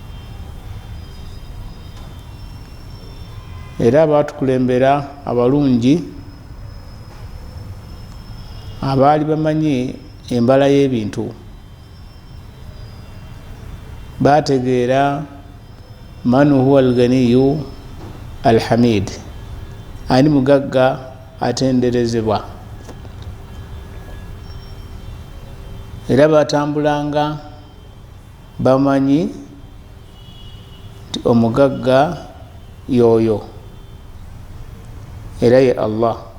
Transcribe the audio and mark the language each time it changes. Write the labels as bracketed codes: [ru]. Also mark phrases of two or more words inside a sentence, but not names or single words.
[lg] Era abaatukulembera abalungi abaali bamanyi embala y'ebintu baategeera [ar] من هو الغني الحميد, [lg] ani mugagga atenderezebwa. Era batambulanga bamanyi nti omugagga y'oyo era ye Allah.